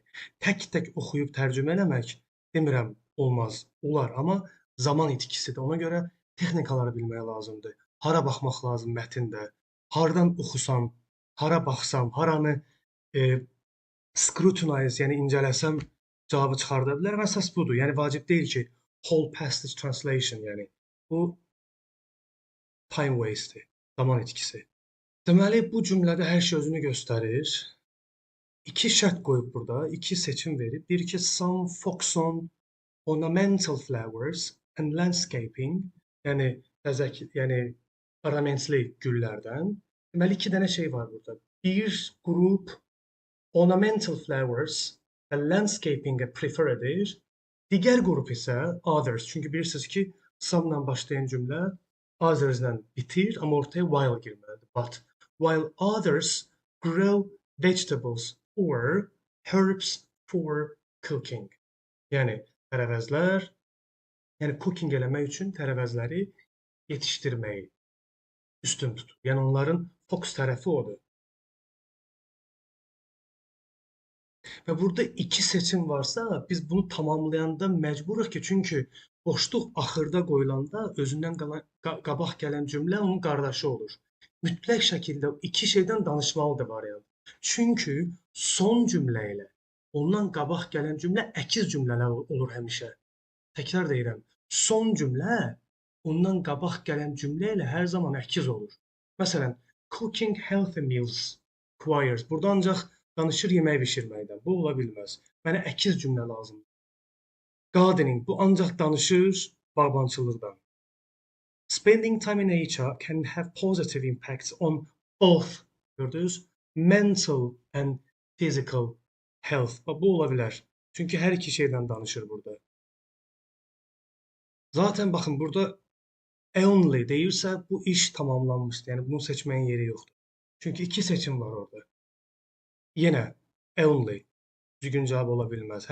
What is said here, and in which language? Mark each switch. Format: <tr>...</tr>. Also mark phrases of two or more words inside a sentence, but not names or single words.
<az>Tək-tək oxuyub tərcümə eləmək, demirəm, olmaz, olar, amma zaman itkisidir. Ona görə texnikaları bilmək lazımdır. Hara baxmaq lazım mətndə, hardan oxusam, hara baxsam, haranı scrutinize, yəni incələsəm cavabı çıxarda bilərəm. Əsas budur. Yəni vacib deyil ki,</az> <en>whole passage translation,</en> <az>yəni bu</az> <en>time waste-dir,</en> <az>zaman itkisi. Deməli, bu cümlədə hər şey özünü göstərir. İki şərt qoyub burada, iki seçim verib. Deyir ki,</az> <en>some focus on ornamental flowers and landscaping,</en> <az>yəni ornamentli güllərdən. Deməli, iki dənə şey var burada. Bir qrup</az> <en>ornamental flowers</en> <az>və landscaping-ə prefer edir. Digər qrup isə others. Çünki bilirsiniz ki, some-la başlayan cümlə others-lə bitir, amma ortaya while girməlidir.</az> <en>But while others grow vegetables or herbs for cooking.</en> <az>Yəni, tərəvəzlər, yəni cooking eləmək üçün tərəvəzləri yetişdirməyi üstün tutur. Yəni, onların fokus tərəfi odur. Və burada iki seçim varsa, biz bunu tamamlayanda məcburuq ki, çünki boşluq axırda qoyulanda özündən qabaq gələn cümlə onun qardaşı olur. Mütləq şəkildə iki şeydən danışmalıdır variant. Çünki son cümlə ilə ondan qabaq gələn cümlə əkiz cümlələr olur həmişə. Təkrar deyirəm, son cümlə ondan qabaq gələn cümlə ilə hər zaman əkiz olur. Məsələn,</az> <en>cooking healthy meals requires.</en> <az>Burada ancaq danışır yemək bişirməkdən. Bu ola bilməz. Mənə əkiz cümlə lazımdır. Gardening. Bu ancaq danışır bağbançılıqdan.</az> <en>Spending time in nature can have positive impacts on both, gördünüz, mental and physical health.</en> <az>Bu ola bilər. Çünki hər iki şeydən danışır burada. Zaten baxın, burada Only deyirsə, bu iş tamamlanmışdır. Yəni bunu seçməyin yeri yoxdur. Çünki iki seçim var orada. Yenə only düzgün cavab ola bilməz.</az>